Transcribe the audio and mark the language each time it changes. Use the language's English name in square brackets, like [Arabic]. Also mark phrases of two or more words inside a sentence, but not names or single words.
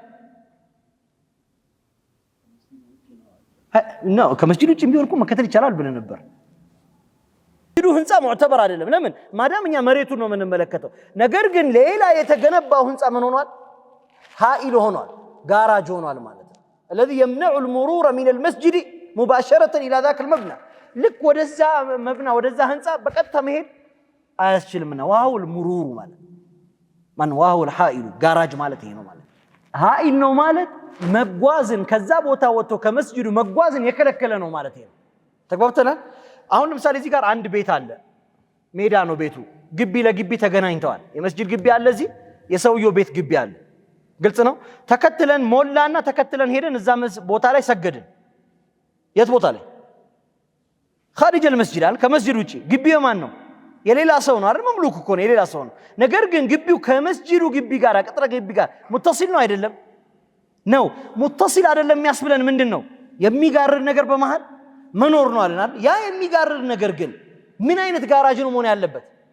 [Amharic] ነው ከመስጂዱ ውጭ ቢሆን እኮ መከተል ይቻላል ብለን ነበር ይዱ ህንጻ ሙዕተበር አይደለም ለምን ማዳምኛ መሬቱን ነው የምንመለከተው ነገር ግን ሌላ የተገነባው ህንጻ ምን ሆኗል ሃኢል ሆኗል ጋራጅ ሆኗል ማለት ነው [Arabic] الذي يمنع المرور من المسجد مباشرة الى ذاك المبنى [Amharic] ልክ ወደዛ መብና ወደዛ ህንጻ በቀጥታ መሄድ አያስችልምና ዋውል ሙሩሩ ማለት ማን ዋውል ሐኢሉ ጋራጅ ማለት ይሄ ነው ማለት ሐኢል ነው ማለት መጓዝን ከዛ ቦታ ወጥቶ ከመስጂዱ መጓዝን የከለከለ ነው ማለት ይሄ ተግባብተናል አሁን ለምሳሌ እዚህ ጋር አንድ ቤት አለ ሜዳ ነው ቤቱ ግቢ ለግቢ ተገናኝተዋል የመስጂድ ግቢ አለ እዚህ የሰውየው ቤት ግቢ አለ ግልጽ ነው ተከትለን ሞላና ተከትለን ሄደን እዛ ቦታ ላይ ሰገድን የት ቦታ ላይ [Arabic] خارج المسجد [Amharic] አለ ከመስጂድ ውጪ ግቢው ማን ነው የሌላ ሰው ነው አይደል መምሉክ እኮ ነው የሌላ ሰው ነው ነገር ግን ግቢው ከመስጂዱ ግቢ ጋር ቅጥረ ግቢ ጋር ሙተሲል ነው አይደለም ነው ሙተሲል አይደለም የሚያስብለን ምንድነው የሚጋርድ ነገር በመሃል መኖር ነው አለና ያ የሚጋርድ ነገር ግን ምን አይነት ጋራጅ ነው መሆን ያለበት